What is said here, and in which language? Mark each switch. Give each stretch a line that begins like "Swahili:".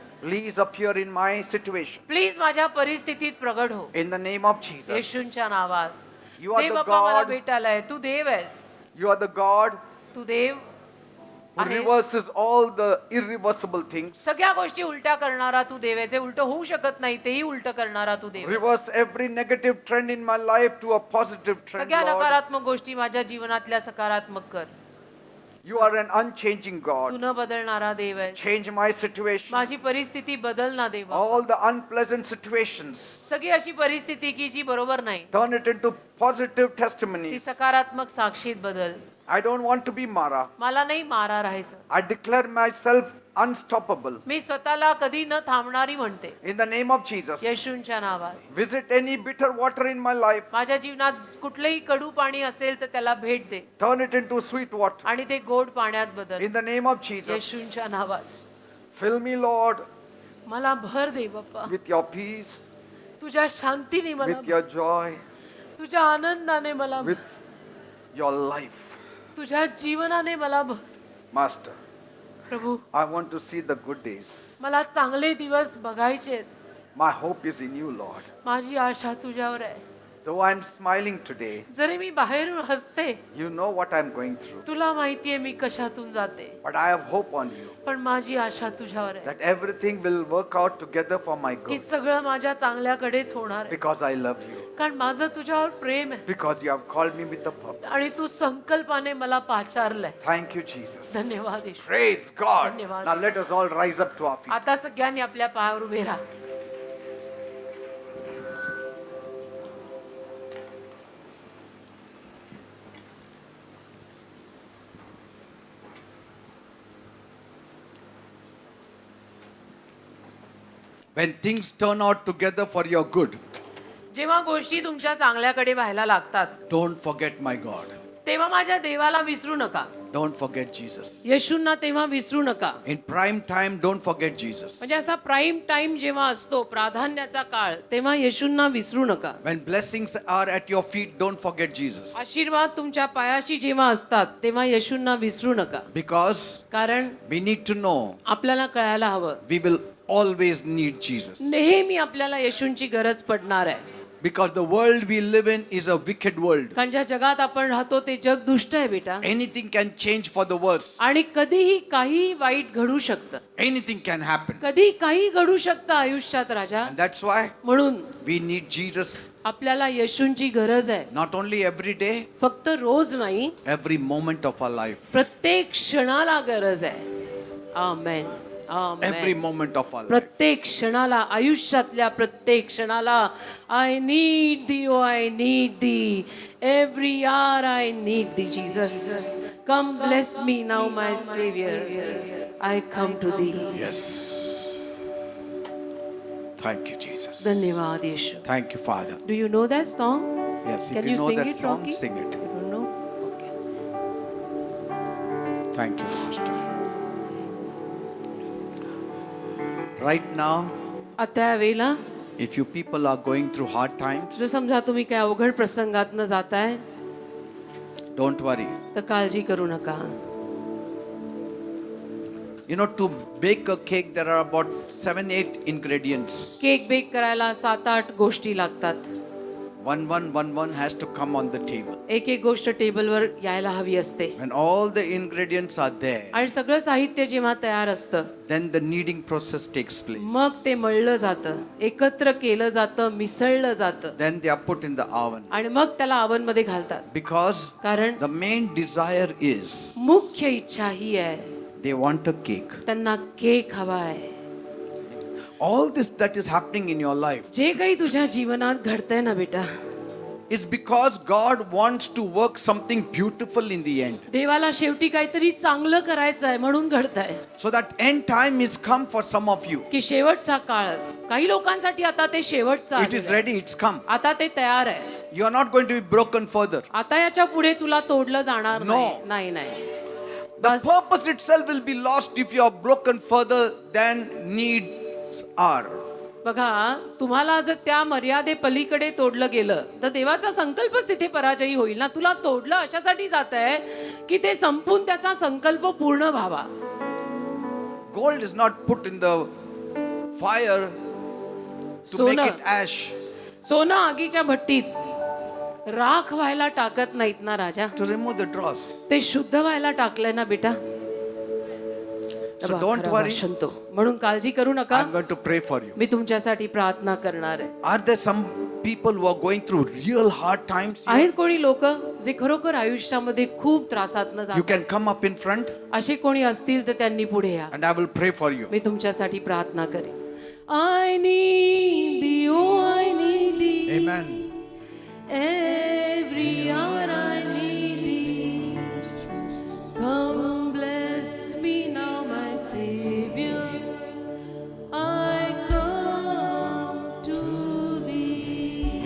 English: please appear in my situation.
Marathi: Please माझ्या परिस्थितीत प्रगट हो.
English: In the name of Jesus.
Marathi: येशूंच्या नावात.
English: You are
Marathi: देव
English: the
Marathi: बाप्पा मला
English: God.
Marathi: भेटायलाय. तू देव आहेस.
English: You are the God
Marathi: Tu Dev
English: who
Marathi: आहेस.
English: reverses all the irreversible things.
Marathi: सगळ्या गोष्टी उलट्या करणारा तू देव आहे. जे उलट होऊ शकत नाही तेही उलट करणारा तू देव आहेस.
English: Reverse every negative trend in my life to a positive trend,
Marathi: सगळ्या
English: Lord.
Marathi: नकारात्मक गोष्टी माझ्या जीवनातल्या सकारात्मक कर.
English: You are an unchanging
Marathi: Tu
English: God.
Marathi: न बदलणारा देव आहे.
English: Change my situation.
Marathi: माझी परिस्थिती बदल ना देवा.
English: All the unpleasant situations,
Marathi: सगळी अशी परिस्थिती की जी बरोबर नाही,
English: turn it into positive
Marathi: ती
English: testimonies.
Marathi: सकारात्मक साक्षीत बदल.
English: I don't want to be Mara.
Marathi: मला नाही मारा राहायचं.
English: I declare myself unstoppable.
Marathi: मी स्वतःला कधी न थांबणारी म्हणते.
English: In the name of Jesus.
Marathi: येशूंच्या नावात.
English: Visit any bitter water in my life.
Marathi: माझ्या जीवनात कुठलंही कडू पाणी असेल तर त्याला भेट दे
English: Turn it into sweet water.
Marathi: आणि ते गोड पाण्यात बदल.
English: In the name of Jesus.
Marathi: येशूंच्या नावात.
English: Fill me, Lord,
Marathi: मला भर दे बाप्पा.
English: with your peace,
Marathi: तुझ्या शांतीने मला,
English: with your joy,
Marathi: तुझ्या आनंदाने मला,
English: with your life.
Marathi: तुझ्या जीवनाने मला भर.
English: Master,
Marathi: Prabhu,
English: I want to see the good days.
Marathi: मला चांगले दिवस बघायचे आहेत.
English: My hope is in you, Lord.
Marathi: माझी आशा तुझ्यावर आहे.
English: Though I'm smiling today,
Marathi: जरी मी बाहेरून हसते,
English: you know what I'm going through.
Marathi: तुला माहितीये मी कशातून जाते,
English: But I have hope on you
Marathi: पण माझी आशा तुझ्यावर आहे
English: that everything will work out together for my
Marathi: की
English: good.
Marathi: सगळं माझ्या चांगल्याकडेच होणार आहे.
English: Because I love you.
Marathi: कारण माझं तुझ्यावर प्रेम आहे
English: Because you have called me with a purpose.
Marathi: आणि तू संकल्पाने मला पाचारलंय.
English: Thank you, Jesus.
Marathi: धन्यवाद येशू.
English: Praise God.
Marathi: धन्यवाद.
English: Now let us all rise up to our feet.
Marathi: आता सगळ्यांनी आपल्या पायावर उभे राहा.
English: When things turn out together for your good,
Marathi: जेव्हा गोष्टी तुमच्या चांगल्याकडे व्हायला लागतात,
English: don't forget my God.
Marathi: तेव्हा माझ्या देवाला विसरू नका.
English: Don't forget Jesus.
Marathi: येशूंना तेव्हा विसरू नका.
English: In prime time, don't forget Jesus.
Marathi: म्हणजे असा प्राईम टाइम जेव्हा असतो, प्राधान्याचा काळ, तेव्हा येशूंना विसरू नका.
English: When blessings are at your feet, don't forget Jesus.
Marathi: आशीर्वाद तुमच्या पायाशी जेव्हा असतात, तेव्हा येशूंना विसरू नका.
English: Because
Marathi: कारण
English: we need to know
Marathi: आपल्याला कळायला हवं,
English: we will always need Jesus.
Marathi: नेहमी आपल्याला येशूंची गरज पडणार आहे.
English: Because the world we live in is a wicked world.
Marathi: कारण ज्या जगात आपण राहतो ते जग दुष्ट आहे बेटा.
English: Anything can change for the worse.
Marathi: आणि कधीही काही वाईट घडू शकतं.
English: Anything can happen.
Marathi: कधी काही घडू शकतं आयुष्यात राजा.
English: And that's why
Marathi: म्हणून
English: we need Jesus
Marathi: आपल्याला येशूंची गरज आहे.
English: not only every day,
Marathi: फक्त रोज नाही,
English: every moment of our life.
Marathi: प्रत्येक क्षणाला गरज आहे. आमेन.
English: Every
Marathi: amen.
English: moment of our life.
Marathi: प्रत्येक क्षणाला, आयुष्यातल्या प्रत्येक क्षणाला
English: I need thee, oh I need thee, every hour I need thee Jesus. Come bless me now my saviour, I come to thee. Yes. Thank you, Jesus.
Marathi: धन्यवाद येशू.
English: Thank you, Father. Do you know that song? Yes, if Can you you know sing that it, song, Rocky? sing it. You don't know? Okay. Thank you, Master. Right now,
Marathi: आता वेळेला
English: if you people are going through hard times,
Marathi: जर समजा तुम्ही काय अवघड प्रसंगातनं जाताय,
English: don't worry.
Marathi: तर काळजी करू नका.
English: You know, to bake a cake, there are about 7-8 ingredients.
Marathi: Cake bake करायला 7-8 गोष्टी लागतात.
English: One has to come on the table.
Marathi: एक एक गोष्ट टेबलवर यायला हवी असते.
English: When all the ingredients are there,
Marathi: आणि सगळं साहित्य जेव्हा तयार असतं,
English: then the kneading process takes place.
Marathi: मग ते मळलं जातं, एकत्र केलं जातं, मिसळलं जातं
English: Then they are put in the oven.
Marathi: आणि मग त्याला oven मध्ये घालतात.
English: Because
Marathi: कारण
English: the main desire is
Marathi: मुख्य इच्छा ही आहे,
English: they want a cake.
Marathi: त्यांना केक हवा आहे.
English: All this that is happening in your life
Marathi: जे काही तुझ्या जीवनात घडतंय ना बेटा,
English: is because God wants to work something beautiful in the end.
Marathi: देवाला शेवटी काहीतरी चांगलं करायचं आहे म्हणून घडतंय.
English: So that end time is come for some of you.
Marathi: की शेवटचा काळ काही लोकांसाठी आता ते शेवटचं
English: It is
Marathi: आलेलं आहे.
English: ready, it's come.
Marathi: आता ते तयार आहे.
English: You are not going to be broken further.
Marathi: आता याच्या पुढे तुला तोडलं जाणार
English: No.
Marathi: नाही. नाही.
English: The
Marathi: bus.
English: purpose itself will be lost if you are broken further than needs are.
Marathi: बघा, तुम्हाला जर त्या मर्यादे पलीकडे तोडलं गेलं तर देवाचा संकल्पच तिथे पराजयी होईल ना. तुला तोडलं अशासाठी जात आहे की ते संपून त्याचा संकल्प पूर्ण व्हावा.
English: Gold is not put in the fire to make
Marathi: सोनं
English: it ash,
Marathi: सोनं आगीच्या भट्टीत राख व्हायला टाकत नाहीत ना राजा.
English: to remove the dross.
Marathi: ते शुद्ध व्हायला टाकलंय ना बेटा.
English: So don't worry.
Marathi: शंतो. म्हणून काळजी करू नका.
English: I'm going to pray for you.
Marathi: मी तुमच्यासाठी प्रार्थना करणार आहे.
English: Are there some people who are going through real hard times?
Marathi: आहेत कोणी लोक जे खरोखर आयुष्यामध्ये खूप त्रासातनं
English: You
Marathi: जातात.
English: can come up in front
Marathi: असे कोणी असतील तर त्यांनी पुढे या.
English: and I will pray for you.
Marathi: मी तुमच्यासाठी प्रार्थना करेन.
English: I need thee, oh I need thee. Amen. Every hour I need thee. Come bless me now, my Savior. I come to thee.